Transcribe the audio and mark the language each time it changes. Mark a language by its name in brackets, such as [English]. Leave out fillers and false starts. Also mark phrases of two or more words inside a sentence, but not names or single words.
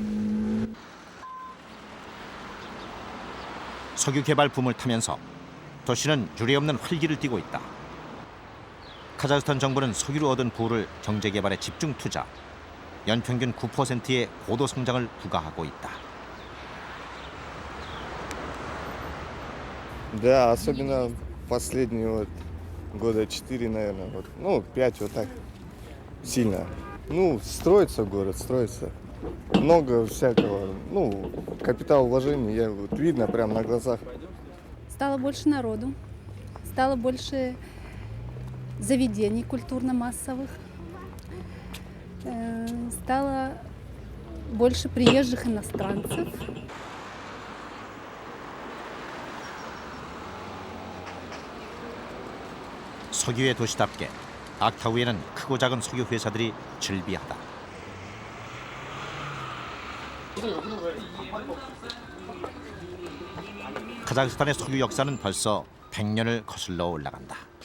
[Korean] 석유 개발 붐을 타면서 도시는 유례없는 활기를 띠고 있다. 카자흐스탄 정부는 석유로 얻은 부를 경제 개발에 집중 투자, 연평균 9%의 고도 성장을 부과하고 있다. [Russian] Да, особенно последние вот года 4, наверное, вот, ну, 5 вот так сильно. Ну, строится город, строится. Много всякого, ну, капитал вложений, вот видно прямо на глазах. Стало больше народу, стало больше заведений культурно-массовых, стало больше приезжих иностранцев. [Korean] 석유의 도시답게 악타우에는 크고 작은 석유 회사들이 즐비하다. 카자흐스탄의 석유 역사는 벌써 100년을 거슬러 올라간다.